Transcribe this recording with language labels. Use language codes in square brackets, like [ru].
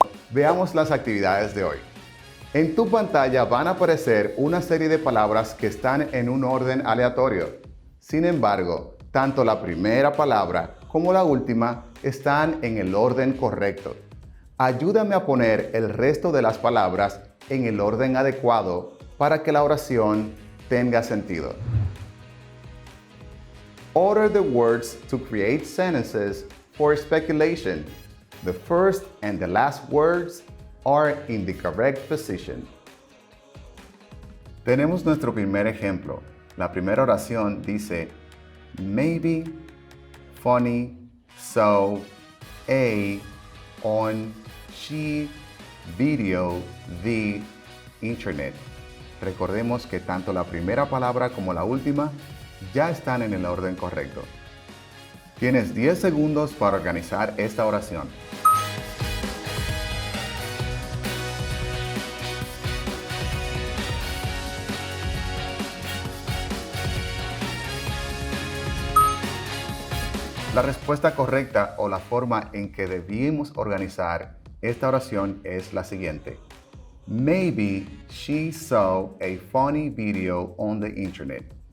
[es] Veamos las actividades de hoy. En tu pantalla van a aparecer una serie de palabras que están en un orden aleatorio. Sin embargo, tanto la primera palabra como la última están en el orden correcto. Ayúdame a poner el resto de las palabras en el orden adecuado para que la oración tenga sentido. [en] Order the words to create sentences for speculation. The first and the last words are in the correct position. [es] Tenemos nuestro primer ejemplo. La primera oración dice, [en] maybe, funny, so, a, on, she, video, the, internet. [es] Recordemos que tanto la primera palabra como la última ya están en el orden correcto. Tienes 10 segundos para organizar esta oración. La respuesta correcta o la forma en que debemos organizar esta oración es la siguiente. [en] Maybe she saw a funny video on the internet.